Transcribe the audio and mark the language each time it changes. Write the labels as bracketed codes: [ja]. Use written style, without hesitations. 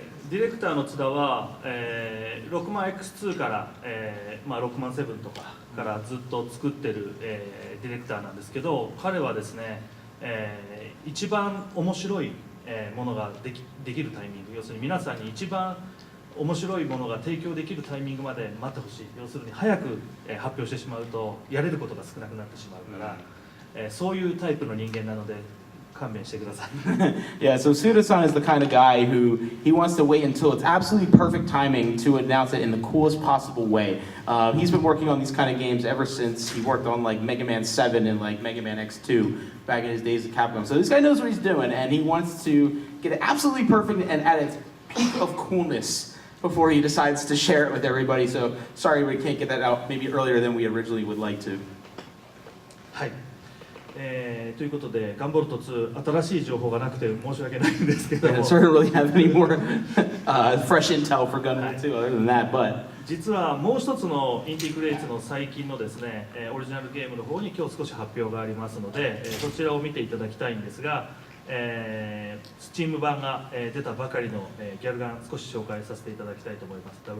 [ja] ディレクターの津田は、6万 X2 から、6万7とかからずっと作ってる、ディレクターなんですけど、彼はですね、一番面白いものができるタイミング、要するに皆さんに一番面白いものが提供できるタイミングまで待ってほしい。要するに早く発表してしまうとやれることが少なくなってしまうから、そういうタイプの人間なので勘弁してください。 [en] Yeah, so Suda-san is the kind of guy who he wants to wait until it's absolutely perfect timing to announce it in the coolest possible way. He's been working on these kind of games ever since he worked on like Mega Man 7 and like Mega Man X2 back in his days at Capcom. So this guy knows what he's doing, and he wants to get it absolutely perfect and at its peak of coolness before he decides to share it with everybody. So sorry we can't get that out maybe earlier than we originally would like to. [ja] はい。ということで、ガンボルト2、新しい情報がなくて申し訳ないんですけども、 [en] Yeah, sorry to really have any more fresh intel for Gunvolt 2 other than that, but [ja] 実はもう一つのインティグレイツの最近のですね、オリジナルゲームの方に今日少し発表がありますので、そちらを見ていただきたいんですが、スチーム版が出たばかりのギャルガン少し紹介させていただきたいと思います。